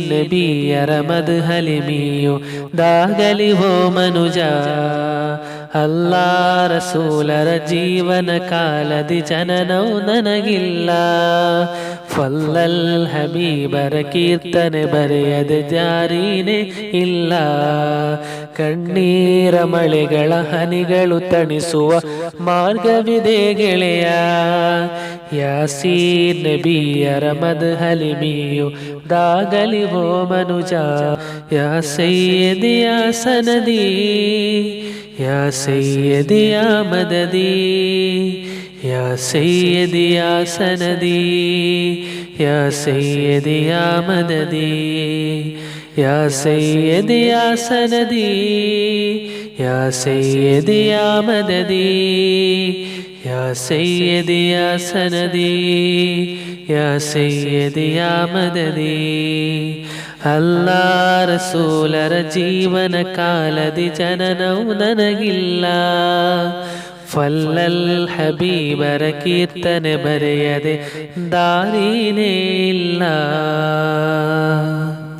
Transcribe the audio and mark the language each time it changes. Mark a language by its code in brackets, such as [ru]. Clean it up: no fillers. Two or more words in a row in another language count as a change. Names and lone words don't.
[kn] ನಬಿಯರ ಮದ್ಹಲಿಮಿಯು ದಾಗಲಿ ಹೋ ಮನುಜ ಅಲ್ಲಾ ರಸೂಲರ ಜೀವನ ಕಾಲದಿ ಜನನವು ನನಗಿಲ್ಲ ಫಲ್ಲಲ್ ಹಬೀಬರ ಕೀರ್ತನೆ ಬರೆಯದೆ ಜಾರಿನೇ ಇಲ್ಲ ಕಣ್ಣೀರ ಮಳೆಗಳ ಹನಿಗಳು ತಣಿಸುವ ಮಾರ್ಗವಿದೆ ಗೆಳೆಯ ಯಾಸೀನ್ ನಬಿಯರ ಮದ್ಹಲಿಮಿಯು ದಾಗಲಿ ಹೋ ಮನುಜ [ar] يا سيدي يا سندي يا سيدي يا مددي يا سيدي يا سندي يا سيدي يا مددي يا سيدي يا سندي يا سيدي يا مددي يا سيدي يا سندي يا سيدي يا مددي [kn] ಅಲ್ಲಾ ರಸೂಲರ ಜೀವನ ಕಾಲದಿ ಜನನವು ನನಗಿಲ್ಲ ಫಲ್ಲಲ್ ಹಬೀಬರ ಕೀರ್ತನೆ ಬರೆಯದೆ ದಾರಿನೇ ಇಲ್ಲ